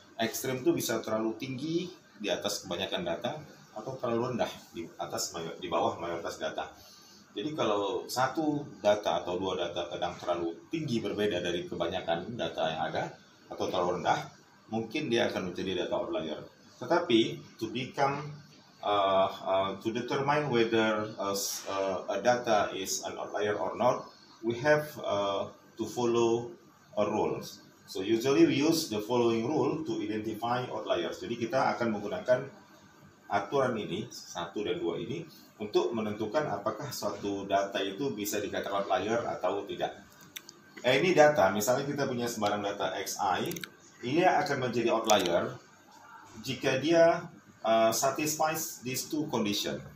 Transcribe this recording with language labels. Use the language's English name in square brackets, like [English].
[Indonesian] Ekstrim itu bisa terlalu tinggi di atas kebanyakan data atau terlalu rendah di bawah mayoritas data. Jadi kalau satu data atau dua data kadang terlalu tinggi berbeda dari kebanyakan data yang ada atau terlalu rendah, mungkin dia akan menjadi data outlier. Tetapi [English] to determine whether a data is an outlier or not, we have to follow a rule. So usually we use the following rule to identify outliers. [Indonesian] Jadi kita akan menggunakan aturan ini, 1 dan 2 ini, untuk menentukan apakah suatu data itu bisa dikatakan outlier atau tidak. Ini data, misalnya kita punya sembarang data xi, ini akan menjadi outlier jika dia [English] satisfies these two condition.